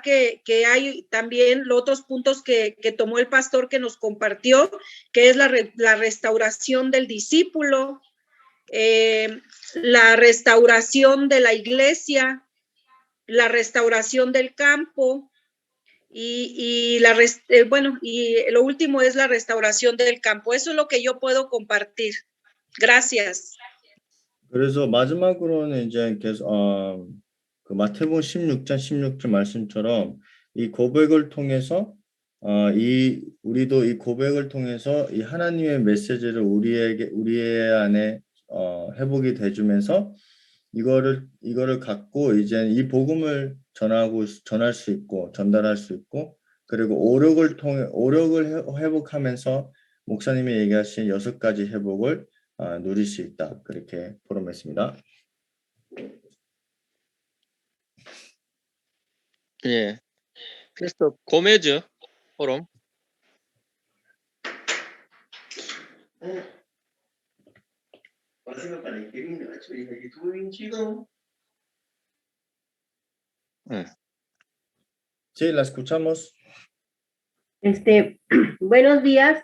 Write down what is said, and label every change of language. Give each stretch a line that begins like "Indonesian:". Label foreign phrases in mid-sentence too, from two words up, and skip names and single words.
Spanish: Que hay también los otros puntos que tomó el pastor que nos compartió, que es la restauración del discípulo, la restauración de la iglesia, la restauración del campo y lo último es la restauración del campo. Eso es lo que yo puedo compartir. Gracias.
Korean: 그래서 마지막으로는 이제 계속 그 마태복음 16장 16절 말씀처럼 이 고백을 통해서 우리도 이 고백을 통해서 이 하나님의 메시지를 우리의 안에 회복이 돼주면서 이거를 갖고 이제 이 복음을 전할 수 있고 전달할 수 있고 그리고 오력을 회복하면서 목사님이 얘기하신 6가지 회복을 누릴 수 있다. 그렇게 포럼했습니다. 예. 그래서 고메즈 포럼.
Spanish: Sí, la escuchamos. Buenos días.